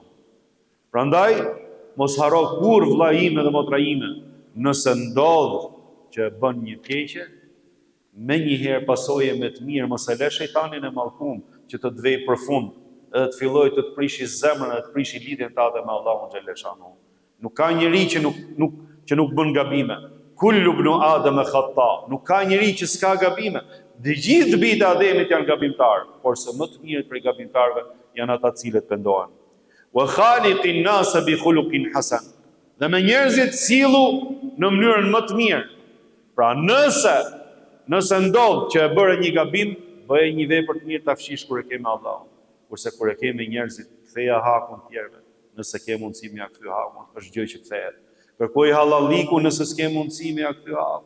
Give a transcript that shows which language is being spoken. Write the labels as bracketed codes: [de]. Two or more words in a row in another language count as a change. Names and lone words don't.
[sq] Prandaj mos haro kur vlla ime dhe motra ime, nëse ndodh që bën një keqe, me njëherë pasoje me të mirë, mos e lë shejtanin e mallkum që të vej përfund, edhe të filloj të prishi zemrën dhe të prishi lidhjen tënde me Allahun xhelle shanuhu. Nuk ka njeri që nuk bën gabime. [ar] كل ابن آدم خطاء. [sq] Nuk ka njeri që s'ka gabime. Dhe gjithë bijtë e Ademit janë gabimtarë, por se më të mirët prej gabimtarëve janë ata cilët pendohen. [ar] وخالق الناس بخلق حسن. [sq] Dhe me njerëzit sillu në mënyrën më të mirë. Pra nëse ndodh që e bëre një gabim, bëje një vepër të mirë ta fshish kur e ke me Allahun. Kurse kur e ke me njerëzit, ktheja hakun tjerëve. Nëse ke mundësi me ja kthy hakun, është gjë që kthehet. Kërkoj hallalliku nëse s'ke mundësi me ja kthy hakun.